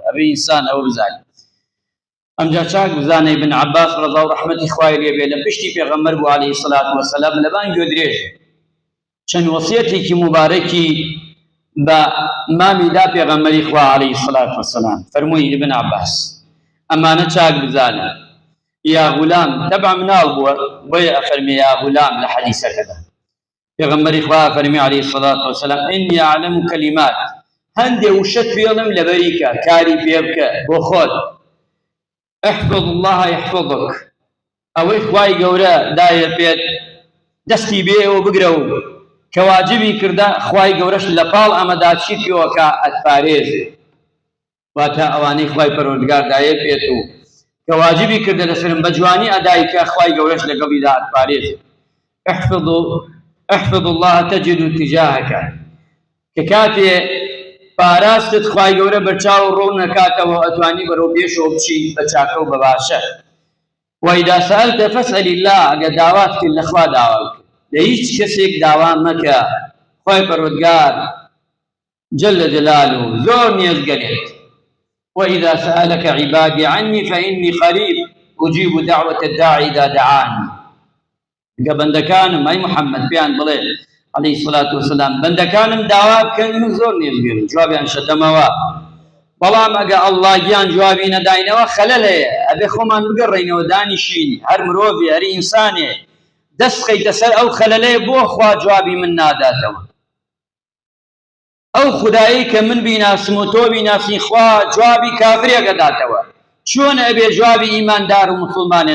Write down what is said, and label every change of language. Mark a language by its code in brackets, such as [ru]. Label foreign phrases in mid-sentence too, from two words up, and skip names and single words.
[ckb] ئەبێ ئینسان ئەوە بزانێت. ئەمجا چاک بزانەی ابن عباس ڕەضا و ڕەحمەتی خوای لێ بێ لە پشتی پێغەمبەر بوو [ar] عەلەیهی سەڵات وەسەلام [ckb] لە بانگی درێژێ چەند وەسیەتێکی مبارەکی بە مامیدا پێغەمبەری خوا [ar] عەلەیهی سەڵات وەسەلام [ckb] فەرمووی ابن عباس ئەمانە چاک بزانە. [ar] یا غولام، [ckb] تەبع مناڵ بووە بۆیە ئەفەرمێ [ar] یا غولام [ckb] لە حەدیسەکەدا. پێغەمبەری خوا فەرمی [ar] عەلەیهی سەڵات وەسەلام ئینی ئەعلەم کەلیمات، [ckb] هەندێ وشت پێڵم لەبەریکە، کاری پێ بکە بۆ خۆت. [ar] احفظ الله يحفظك، [ckb] ئەوەی خوای گەورە دایە پێت دەستی بێەوە بگرە و کە واجبی کردە خوای گەورەش لە پاڵ ئەمەدا چی پێوەکە ئەتپارێزێ. واتە ئەوانەی خوای پەروەردگار دایە پێت و کە واجبی کردە لەسرم بە جوانی ئەدایکە خوای گەورەش لەگەڵیدا ئەتپارێزێ. [ar] احفظ الله تجد تجاهك، [ckb] کە کاتێ پاراستت خوای گەورە بەرچاو ڕۆ نەکاتەوە ئەتوانی بەرەو پێشەوە بچی بە چاکە و بە باشە. [ar] وإذا سألت فاسأل الله، [ckb] ئەگە داوات کرد لە خوا داوا بکە، لە هیچ کەسێک داوا مەکە، خوای پەروەردگار [ar] جل جلاله [ckb] زۆر نێزگەرێت. [ar] وإذا سألك عبادي عني فإني قريب أجيب دعوة الداعي إذا دعاني. [ckb] بەندەکانم ئەی محەممەد پێیان بڵێ [ar] عليه الصلاة والسلام [ckb] بەندەکانم داوا بکەن من زۆر نێزگرم جوابیان شەدەمەوە بەڵام ئەگە ئەڵڵا گیان جوابی نەداینەوە خەلەل هەیە ئەبێ خۆمان بگەڕێینەوە دانیشین هەر مرۆڤی هەر ئینسانێ دەست بخەیتە سەر ئەو خەلەلەیە بۆ خوا جوابی من ناداتەوە ئەو خودایی کە من بیناسم و تۆ بیناسی خوا جوابی کافرێکە داتەوە چۆن ئەبێ جوابی ئیماندار و مسڵمانێ